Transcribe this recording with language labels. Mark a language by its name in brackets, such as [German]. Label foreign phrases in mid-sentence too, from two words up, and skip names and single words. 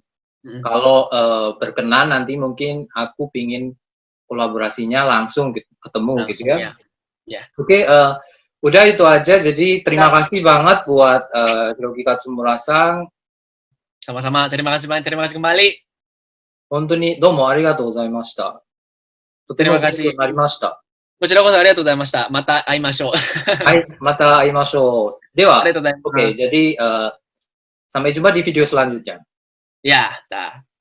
[Indonesian] Kalau berkenan nanti mungkin aku pingin kolaborasinya langsung ketemu gitu ya. Oke, udah itu aja. Jadi terima kasih banget buat Hiroki Katsumura-san. Sama-sama, terima kasih banyak, terima kasih kembali. [Japanese] 本当にどうもありがとうございました。とても勉強になりました。こちらこそありがとうございました。また会いましょう。はい、また会いましょう。では、ありがとうございます。 [Indonesian] Oke, jadi sampai jumpa di video selanjutnya. Ya, dah.